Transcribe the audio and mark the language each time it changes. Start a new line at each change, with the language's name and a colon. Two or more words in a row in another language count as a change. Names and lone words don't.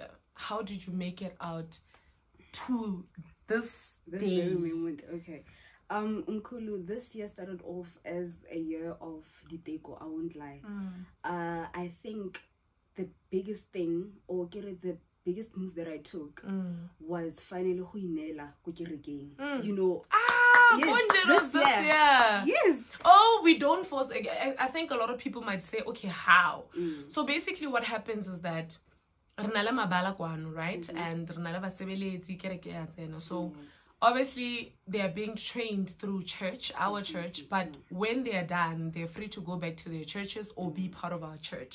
English: How did you make it out to this day? Very moment. Okay. Mkulu, this year started off as a year of diteko, I won't lie. I think the biggest thing, or the biggest move that I took was finally
Tswana: go inela ko kerekeng.
English: You know, yes, this year. Yes. Oh, we don't force. I think a lot of people might say, okay, how? So basically what happens is that right? And so obviously they are being trained through church, our church, but when they are done, they're free to go back to their churches or be part of our church.